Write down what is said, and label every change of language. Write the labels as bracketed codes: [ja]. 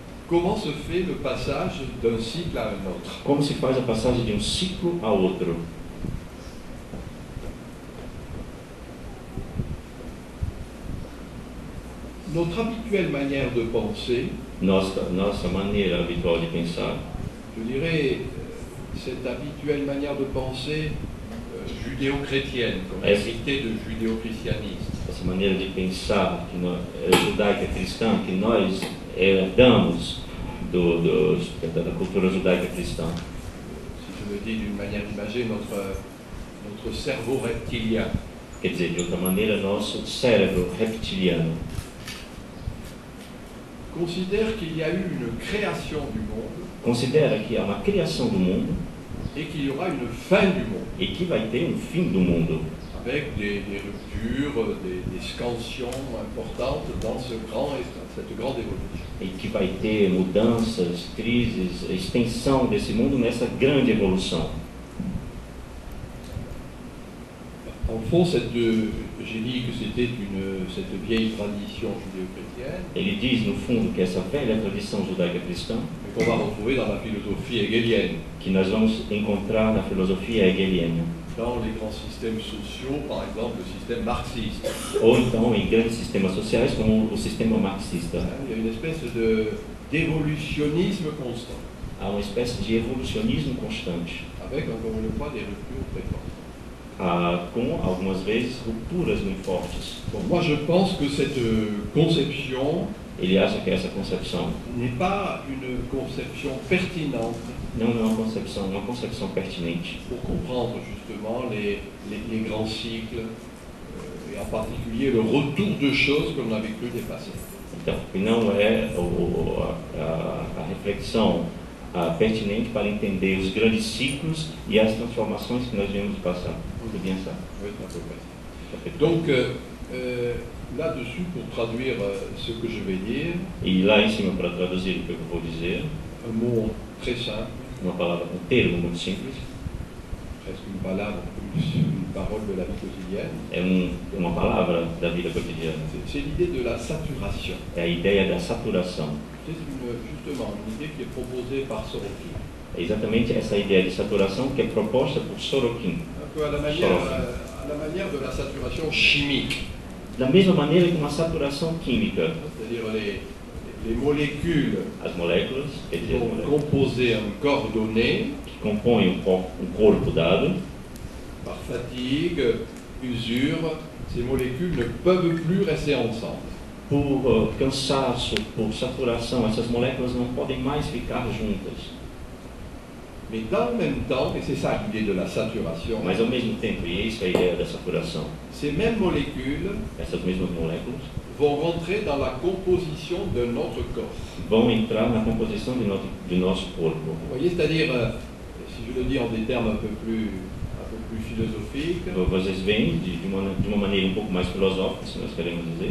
[fr] Comment se fait le passage d'un cycle à un autre? [pt] Como se faz a passagem de um ciclo a outro? [fr] Notre habituelle manière de penser, [pt] Nossa maneira habitual de pensar, [fr] je dirais, cette habituelle manière de penser judéo-chrétienne, comme héritée de judéo-christianisme, [pt] essa maneira de pensar que judaica cristã, que nós herdamos da cultura judaica cristã. [fr] si je le dis d'une manière imagée, notre cerveau reptilien. [pt] Quer dizer, de outra maneira, nosso cérebro reptiliano [fr] Considère qu'il y a eu une création du monde [pt] considera que há uma criação do mundo [fr] et qu'il y aura une fin du monde, [pt] e que vai ter um fim do mundo, [fr] avec des ruptures, des scansions importantes dans cette grande évolution. [pt] e que vai ter mudanças, crises, extensão desse mundo nessa grande evolução. [fr] En fond, j'ai dit que c'était cette vieille tradition judéo-chrétienne. [pt] Ele diz, no fundo, que essa velha tradição judaica-cristã, [fr] Qu'on va retrouver dans la philosophie hegelienne. [pt] que nós vamos encontrar na filosofia hegeliana, [fr] Dans les grands systèmes sociaux, par exemple le système marxiste. [pt] ou então em grandes sistemas sociais como o sistema marxista. [fr] Il y a une espèce d'évolutionnisme constant, [pt] Há uma espécie de evolucionismo constante, [fr] avec encore une fois des ruptures très fortes. [pt] com algumas vezes rupturas muito fortes. [fr] Bon, moi je pense que cette conception [pt] Ele acha que essa concepção [fr] n'est pas une conception pertinente [pt] não é uma concepção pertinente [fr] pour comprendre justement les grands cycles et en particulier le retour de choses que l'on avait cru dépasser. [pt] Então, que não é a reflexão pertinente para entender os grandes ciclos e as transformações que nós viemos de passar. [fr] C'est bien ça. Oui, c'est un peu près. Donc, là-dessus, pour traduire ce que je vais dire, [pt] E lá em cima, para traduzir o que eu vou dizer, [fr] un mot très simple, [pt] um termo muito simples, [fr] presque une parole de la vie quotidienne, [pt] é uma palavra da vida cotidiana. [fr] c'est l'idée de la saturation. [pt] É a ideia da saturação. [fr] C'est justement une idée qui est proposée par Sorokin. [pt] É exatamente essa ideia de saturação que é proposta por Sorokin. [fr] Un peu à la manière de la saturation chimique. [pt] Da mesma maneira que uma saturação química, [fr] C'est-à-dire les molécules [pt] as moléculas, quer dizer, as [fr] vont [pt] moléculas [fr] composer un corps donné [pt] que compõem um corpo dado, [fr] par fatigue, usure. Ces molécules ne peuvent plus rester ensemble. [pt] por cansaço, por saturação, essas moléculas não podem mais ficar juntas. [fr] Mais dans le même temps, et c'est ça l'idée de la saturation, [pt] Mas ao mesmo tempo, e isso é a ideia da saturação, [fr] ces mêmes molécules [pt] essas mesmas moléculas [fr] vont rentrer dans la composition de notre corps. [pt] vão entrar na composição de nosso corpo. [fr] Vous voyez, c'est-à-dire, si je le dis en des termes un peu plus philosophiques, [pt] Vocês veem de uma maneira um pouco mais filosófica, se nós queremos dizer,